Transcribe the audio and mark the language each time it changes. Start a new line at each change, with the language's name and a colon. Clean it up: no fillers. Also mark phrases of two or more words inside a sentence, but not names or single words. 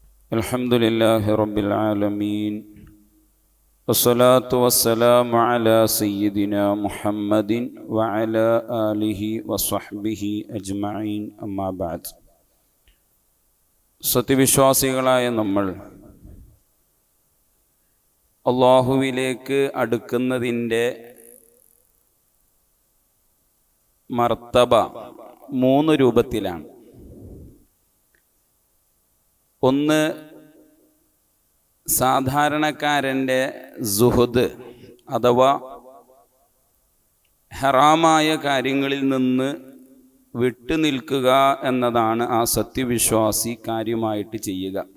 Arabic: الحمد لله رب العالمين والصلاة والسلام على سيدنا محمد وعلى آله وصحبه أجمعين أما بعد.
Malayalam: സത്യവിശ്വാസികളായ നമ്മൾ അല്ലാഹുവിലേക്ക് അടുക്കുന്നതിൻ്റെ മർത്തബ 3 രൂപത്തിലാണ്. ഒന്ന്, സാധാരണക്കാരൻ്റെ സുഹദ് അഥവാ ഹറാമായ കാര്യങ്ങളിൽ നിന്ന് വിട്ടുനിൽക്കുക എന്നതാണ് ആ സത്യവിശ്വാസി കാര്യമായിട്ട് ചെയ്യുക.